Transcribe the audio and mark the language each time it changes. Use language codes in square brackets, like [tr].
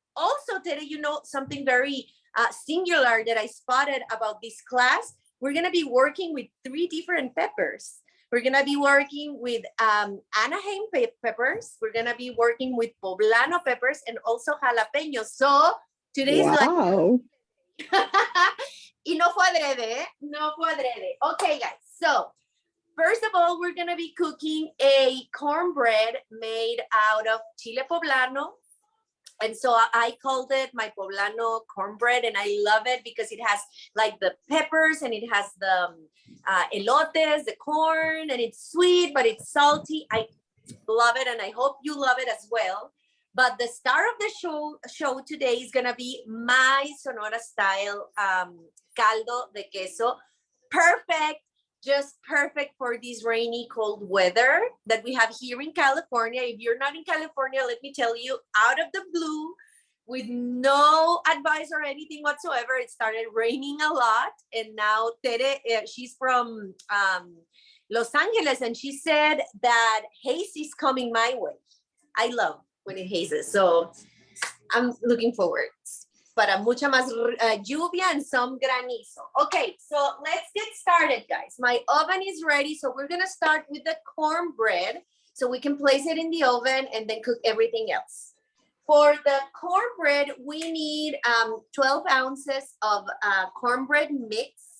[en] Also, Tere, you know, something very singular that I spotted about this class. We're going to be working with 3 different peppers. We're going to be working with Anaheim Peppers. We're going to be working with Poblano peppers and also jalapeños. So today's wow. [es] Y no fue adrede, no fue adrede. [en] Okay, guys. So first of all, we're going to be cooking a cornbread made out of chile poblano. And so I called it my Poblano Cornbread, and I love it because it has like the peppers and it has the elotes, the corn, and it's sweet, but it's salty. I love it, and I hope you love it as well. But the star of the show today is gonna be my Sonora style Caldo de Queso. Perfect. Just perfect for this rainy, cold weather that we have here in California. If you're not in California, let me tell you, out of the blue, with no advice or anything whatsoever, it started raining a lot. And now Tere, she's from Los Angeles, and she said that haze is coming my way. I love when it hazes, so I'm looking forward. [es] Para mucha más lluvia [en] and some [es] granizo. [en] Okay, so let's get started, guys. My oven is ready, so we're gonna start with the cornbread so we can place it in the oven and then cook everything else. For the cornbread, we need 12 ounces of cornbread mix.